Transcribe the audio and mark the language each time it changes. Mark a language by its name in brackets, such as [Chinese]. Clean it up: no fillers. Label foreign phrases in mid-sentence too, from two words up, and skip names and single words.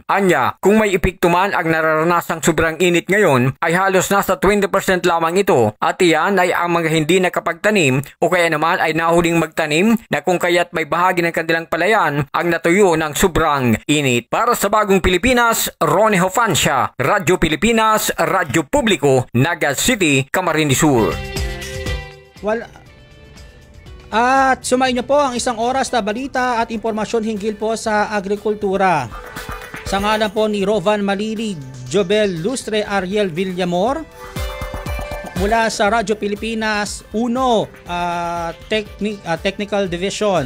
[Filipino] Anya, kung may epekto man ang nararanasang sobrang init ngayon ay halos nasa 20% lamang ito at iyan ay ang mga hindi nakapagtanim o kaya naman ay nahuling magtanim na kung kaya't may bahagi ng kanilang palayan ang natuyo ng sobrang init. Para sa Bagong Pilipinas, Ronnie Hofancia, Radyo Pilipinas, Radyo Publiko, Naga City, Camarines Sur. At sumayin niyo po ang isang oras na balita at impormasyon hinggil po sa agrikultura. Sa ngalan po ni Rovan Malili, Jobel Lustre, Ariel Villamor, mula sa Radyo Pilipinas 1 Technical Division.